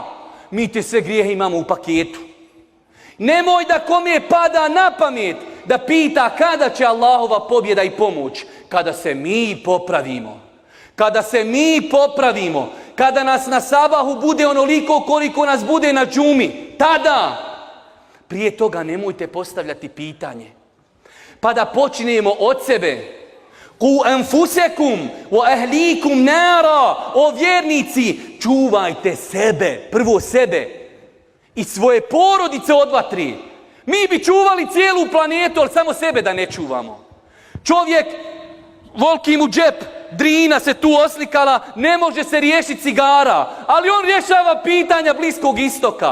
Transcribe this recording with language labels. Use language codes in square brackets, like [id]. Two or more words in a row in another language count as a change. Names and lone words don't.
[bs] Mi te sve grijehe imamo u paketu. Nemoj da kome pada na pamet da pita kada će Allahova pobjeda i pomoć. Kada se mi popravimo. Kada se mi popravimo. Kada nas na sabahu bude onoliko koliko nas bude na džumi. Tada. Prije toga nemojte postavljati pitanje. Pa da počinjemo od sebe. [ar] قوا أنفسكم وأهليكم نارا. [bs] O vjernici, čuvajte sebe. Prvo sebe. I svoje porodice od vatri. Mi bi čuvali cijelu planetu, ali samo sebe da ne čuvamo. Čovjek, volki mu džep, Drina se tu oslikala, ne može se riješiti cigara, ali on rješava pitanja Bliskog istoka.